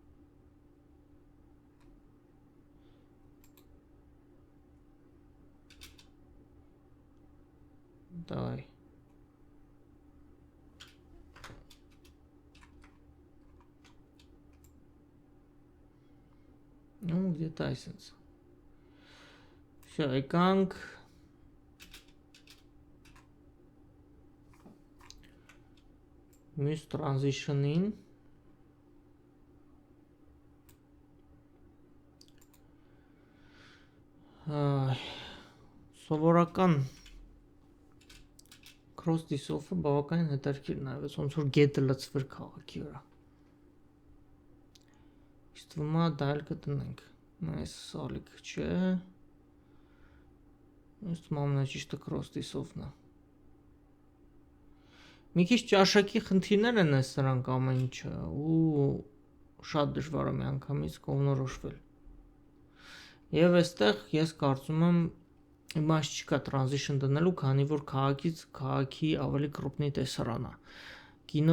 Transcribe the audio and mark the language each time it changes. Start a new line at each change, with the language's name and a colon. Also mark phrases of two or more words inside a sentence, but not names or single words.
Russian: давай ну где-то
Armenian: այսպես всё եկանք մյուս transition-ին սովորական
English: cross dissolve-
Armenian: ը բավականին հետաքրքիր նայվեց ոնց որ գետը լցվեր քաղաքի վրա ինձ թվում է դա էլ կտնենք այս սալիկ չէ ինձ թվում է ամենաճիշտը
English: cross dissolve-
Armenian: ն է մի քիչ ճաշակի խնդիրներ են այս սրանք ամեն ինչը ու շատ դժվար է միանգամից կողմնորոշվել եւ այստեղ ես կարծում եմ իմաստ չկա transition դնելու քանի որ քաղաքից քաղաքի ավելի կրոպնի տեսարան է կինո